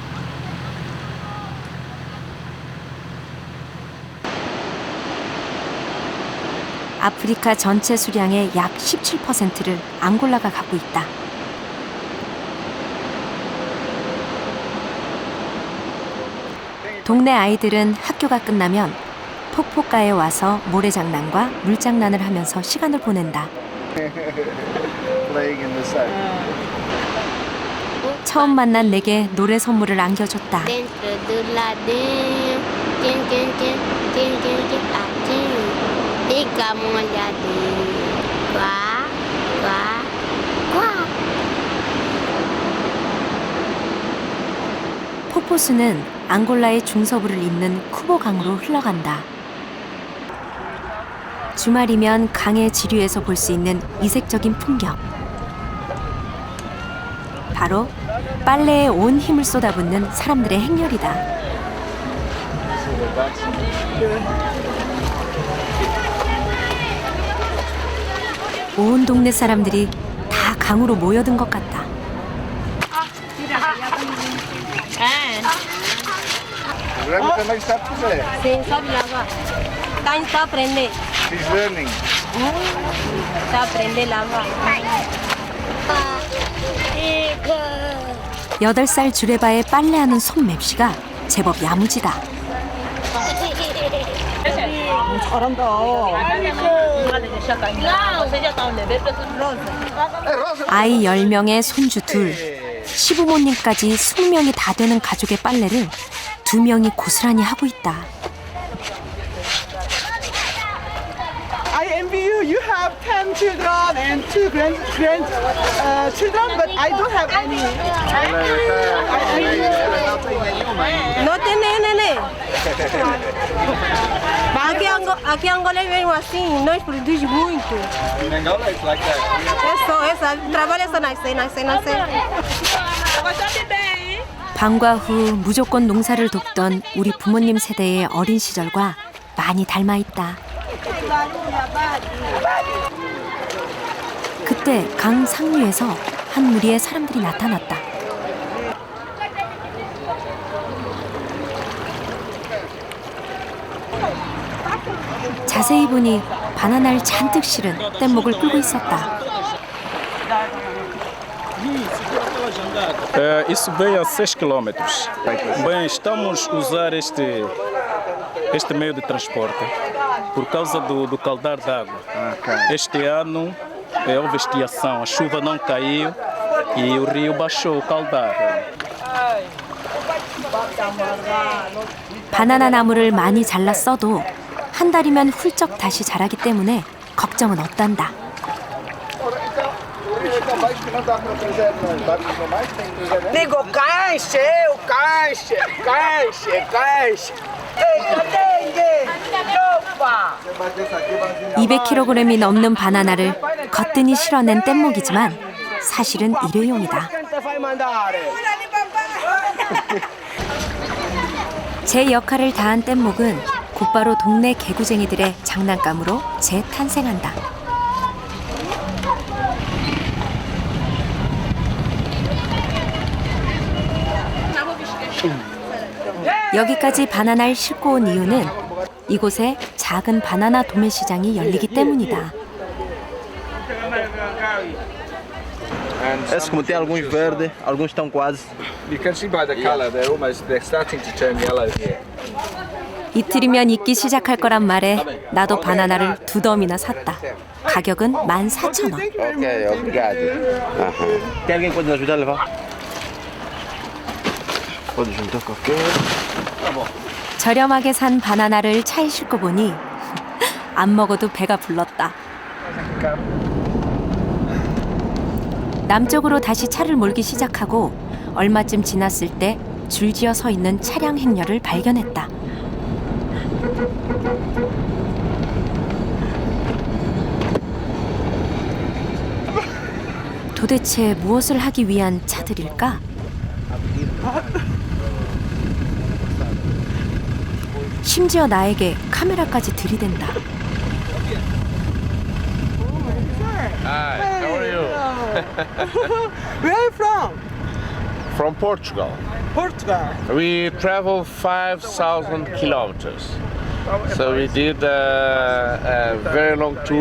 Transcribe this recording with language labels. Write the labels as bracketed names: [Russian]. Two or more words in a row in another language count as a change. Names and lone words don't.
[Korean] 아프리카 전체 수량의 약 17%를 앙골라가 갖고 있다. 동네 아이들은 학교가 끝나면 폭포가에 와서 모래장난과 물장난을 하면서 시간을 보낸다. [English] Playing in the sun. [Korean] 처음 만난 내게 노래 선물을 안겨줬다. [Portuguese] Dentro do ladinho, quem, fica molhadinho. Quá, quá, quá. [Korean] 폭포수는 앙골라의 중서부를 잇는 쿠보 강으로 흘러간다. 주말이면 강의 지류에서 볼 수 있는 이색적인 풍경. 바로 빨래에 온 힘을 쏟아붓는 사람들의 행렬이다. 온 동네 사람들이 다 강으로 모여든 것 같다. [Portuguese] Remy também sabe fazer. Sim, sabe lavar. Está a aprender. [English] She's learning. [Portuguese] Está a aprender a lavar. [Korean] 8살 주레바에 빨래하는 손맵시가 제법 야무지다. 아이 10명에 손주 2, 시부모님까지 20명이 다 되는 가족의 빨래를 2명이 고스란히 하고 있다. [English] I envy you. You have 10 children and 2 children, but I don't have any. [Portuguese] Não tem neném. Aqui em Angola é mesmo assim, nós produzimos muito. [English] In Angola it's like that. [Portuguese] Essa, trabalho é só nascer. [Korean] 방과 후 무조건 농사를 돕던 우리 부모님 세대의 어린 시절과 많이 닮아 있다. 그때 강 상류에서 한 무리의 사람들이 나타났다. 자세히 보니 바나나를 잔뜩 실은 뗏목을 끌고 있었다. [Portuguese] Isso veio a 6 quilômetros. Bem, estamos a usar este meio de transporte por causa do caudal d'água. Este ano houve estiação, a chuva não caiu e o rio baixou o caudal. [Korean] 바나나 나무를 많이 잘랐어도 한 달이면 훌쩍 다시 자라기 때문에 걱정은 없단다. [Portuguese] Digo, caixa. [Korean] 200kg이 넘는 바나나를 거뜬히 실어낸 뗏목이지만 사실은 일회용이다. 제 역할을 다한 뗏목은 곧바로 동네 개구쟁이들의 장난감으로 재탄생한다. 여기까지 바나나를 싣고 온 이유는 이곳에 작은 바나나 도매 시장이 열리기 때문이다. [Portuguese] Esses como tem alguns verdes, alguns estão quase. [English] You can see by the color they're starting to turn yellow here. [Korean] 이틀이면 익기 시작할 거란 말에 나도 바나나를 2덤이나 샀다. 가격은 14,000원. [Portuguese] Ok, obrigado. Tem alguém que pode nos ajudar a levar? Pode juntar qualquer. [Korean] 저렴하게 산 바나나를 차에 싣고 보니 안 먹어도 배가 불렀다. 남쪽으로 다시 차를 몰기 시작하고 얼마쯤 지났을 때 줄지어 서 있는 차량 행렬을 발견했다. 도대체 무엇을 하기 위한 차들일까? 심지어 나에게 카메라까지 들이댄다. [English] Hi, how are you? Where are you from? From Portugal. Portugal. We traveled 5,000 kilometers. So we did a very long tour.